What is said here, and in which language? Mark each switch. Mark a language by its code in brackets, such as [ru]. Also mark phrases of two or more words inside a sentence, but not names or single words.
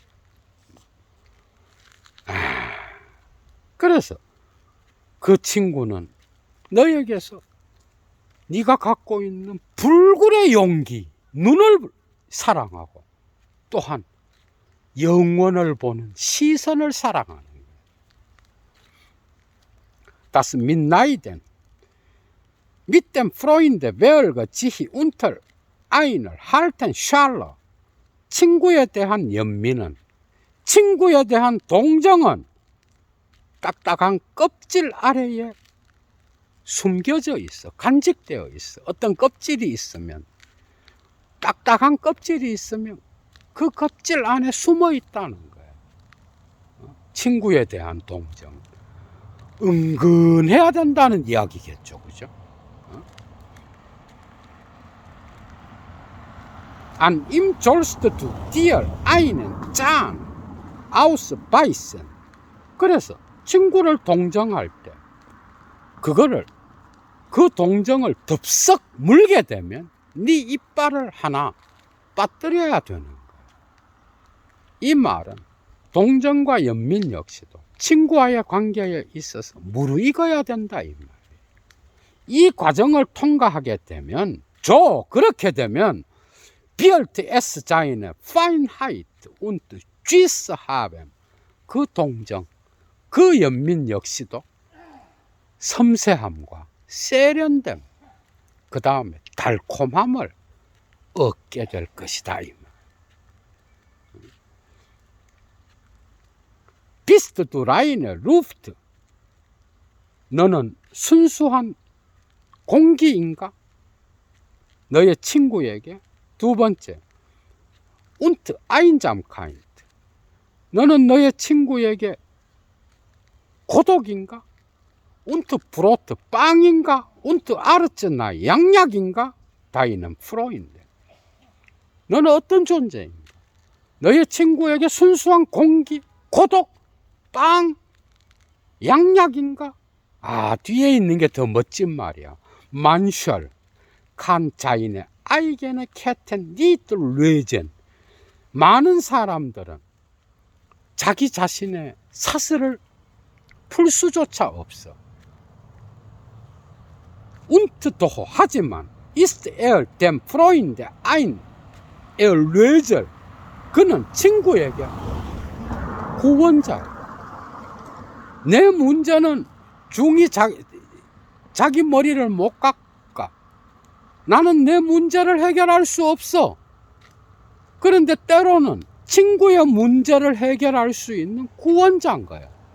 [ko] 그래서 그 친구는 너에게서 네가 갖고 있는 불굴의 용기, 눈을 사랑하고 또한 영원을 보는 시선을 사랑하는 거예요. [de] Das Mitleiden mit dem Freunde welche sich unter einer harten Schale, [ko] 친구에 대한 연민은, 친구에 대한 동정은 딱딱한 껍질 아래에 숨겨져 있어. 간직되어 있어. 어떤 껍질이 있으면, 딱딱한 껍질이 있으면 그 껍질 안에 숨어 있다는 거예요. 친구에 대한 동정. 은근해야 된다는 이야기겠죠. 그죠? [de] An ihm sollst du dir einen Zahn ausbeißen. [ko] 그래서 친구를 동정할 때 그거를, 그 동정을 덥석 물게 되면 네 이빨을 하나 빠뜨려야 되는 거예요. 이 말은 동정과 연민 역시도 친구와의 관계에 있어서 무르익어야 된다 이 말이에요. 이 과정을 통과하게 되면, 그렇게 되면 [de] wird es seine Feinheit und Süße haben. [ko] 그 동정, 그 연민 역시도 섬세함과 세련됨, 그 다음에 달콤함을 얻게 될 것이다 이 말. [de] Bist du reine Luft? [ko] 너는 순수한 공기인가? 너의 친구에게. 두 번째, [de] und Einsamkeit. [ko] 너는 너의 친구에게 고독인가? [de] und Brot, 빵인가? und Arznei, 양약인가? deinem Freund. [ko] 너는 어떤 존재인가? 너의 친구에게 순수한 공기, 고독, 빵, 양약인가? 뒤에 있는 게 더 멋진 말이야. [de] Manchmal kann seine eigene Ketten nicht lösen. [ko] 많은 사람들은 자기 자신의 사슬을 풀 수조차 없어. [de] Und doch, 하지만 ist dem Freund ein Erlöser. [ko] 그는 친구에게 구원자. 내 문제는 중이 자기 머리를 못 깎아. 나는 내 문제를 해결할 수 없어. 그런데 때로는 친구의 문제를 해결할 수 있는 구원자인 거야.